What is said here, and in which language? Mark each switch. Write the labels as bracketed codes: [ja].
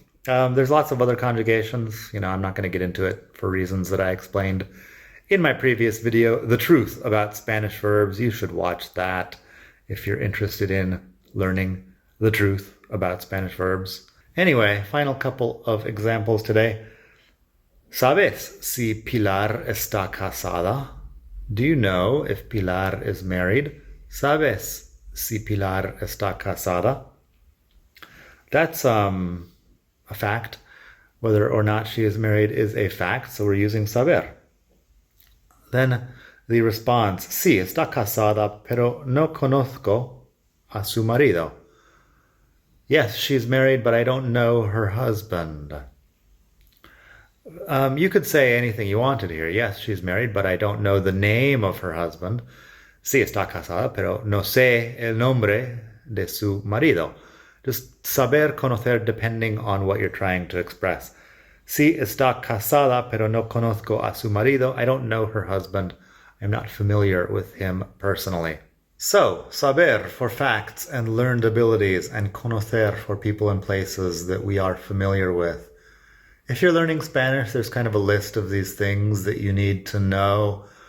[en] There's lots of other conjugations. I'm not going to get into it for reasons that I explained in my previous video, The Truth About Spanish Verbs. You should watch that if you're interested in learning the truth about Spanish verbs. Anyway, final couple of examples today. [es] ¿Sabes si Pilar está casada? [en] Do you know if Pilar is married? [es] ¿Sabes si Pilar está casada? [en] That's a fact. Whether or not she is married is a fact, so we're using saber. Then the response, [es] sí, está casada, pero no conozco a su marido. [en] Yes, she's married, but I don't know her husband. You could say anything you wanted here. Yes, she's married, but I don't know the name of her husband. [es] Sí, está casada, pero no sé el nombre de su marido. [en] Just saber, conocer, depending on what you're trying to express. [es] Sí, está casada, pero no conozco a su marido. [en] I don't know her husband. I'm not familiar with him personally. So, saber for facts and learned abilities, and conocer for people and places that we are familiar with. If you're learning Spanish, there's kind of a list of these things that you need to know.